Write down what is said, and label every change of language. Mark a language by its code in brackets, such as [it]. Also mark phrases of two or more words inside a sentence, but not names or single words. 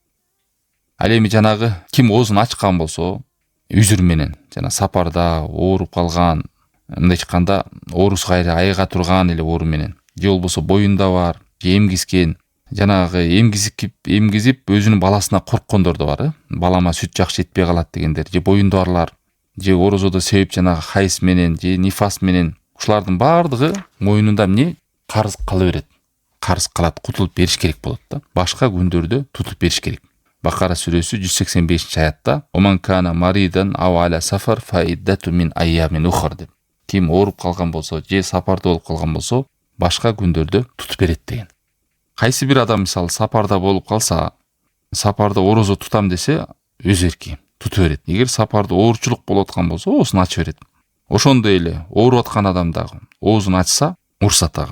[ky] Ал эми жанагы ким оозун ачкан болсо, үзүр менен, жана сапарда ооруп калган, мындайча айтканда оорусу кайра айыга турган эле оору менен, же болбосо боюнда бар, же эмгискен, жанагы эмгизип өзүнүн баласына корккондор да бар, балама сүт жакшы жетпей калат дегендер, же боюнда барлар, же орозодо себеп жанагы хайс менен, же нифас менен, ушулардын бардыгы моюнунда эмне? Карыз кала берет. Карыз калат, кутулуп бериш керек болот да. Башка күндөрдө тутуп бериш керек. Бакара сүрөсү 185-аятта [ar] "ومن كان مريضا أو على سفر فعدة من أيام أخر" [ky] деп. Ким ооруп калган болсо, же сапарда болуп калган болсо, башка күндөрдө тутуп берет деген. Кайсы бир адам мисалы сапарда болуп калса, сапарда орозо тутам десе, өз эрки тутуп берет. Эгер сапарда оорчулук болуп аткан болсо, оозун ачып берет. Ошондой эле ооруп аткан адам дагы оозун ачса, урсат ага.